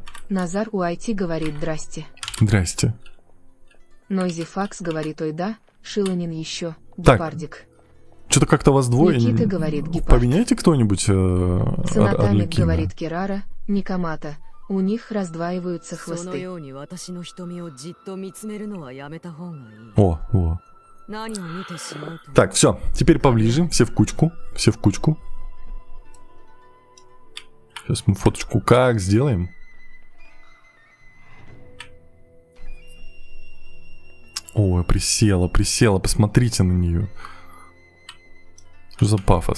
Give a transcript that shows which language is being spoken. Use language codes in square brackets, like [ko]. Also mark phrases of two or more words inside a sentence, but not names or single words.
[ru] Назар Уайти говорит, здрасте. Здрасте. Нойзи Факс говорит, ой да, Шиланин еще, Так, гепардик. Что-то как-то вас двое. Никита говорит, гепард. Поменяйте кто-нибудь Санатамик Орликина. говорит, Кирара, Никамата, У них раздваиваются [ja] その [ru] хвосты. [ja] ように私の瞳をじっと見つめるのはやめた方がいい。 [ru] О, о. [ja] 何を見てしまうと。 [ru] Так, все, теперь поближе, все в кучку, все в кучку. Сейчас мы фоточку как сделаем? Ой, присела, присела, посмотрите на нее. Что за пафос?